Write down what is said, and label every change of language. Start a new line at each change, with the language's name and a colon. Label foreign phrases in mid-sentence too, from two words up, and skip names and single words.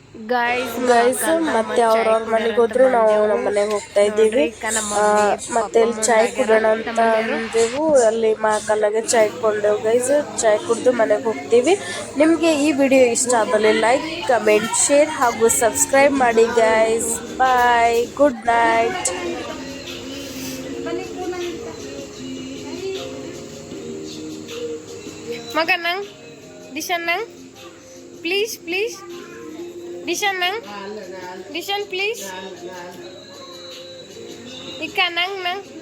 Kannada: ಗೈಸ್ ಮತ್ತೆ ಅವ್ರವ್ರ ಮನೆಗೆ ಹೋದ್ರು ನಾವು ನಮ್ಮ ಮನೆಗೆ ಹೋಗ್ತಾ ಇದ್ದೀವಿ. ಮತ್ತೆ ಇಲ್ಲಿ ಚಾಯ್ ಕುಡಿಯೋಣ ಅಂತ ಅಂದೆವು. ಅಲ್ಲಿ ಮಹಾಕಾಲಾಗೆ ಚಾಯ್ ಕೊಂಡೆವು ಗೈಸ್. ಚಾಯ್ ಕುಡಿದು ಮನೆಗೆ ಹೋಗ್ತೀವಿ. ನಿಮಗೆ ಈ ವಿಡಿಯೋ ಇಷ್ಟ ಆದಲ್ಲಿ ಲೈಕ್, ಕಮೆಂಟ್, ಶೇರ್ ಹಾಗೂ ಸಬ್ಸ್ಕ್ರೈಬ್ ಮಾಡಿ ಗೈಸ್.
English: Bye, good night. Makan nang, Dishan nang, please. Dishan nang, Dishan please. Ikan nang.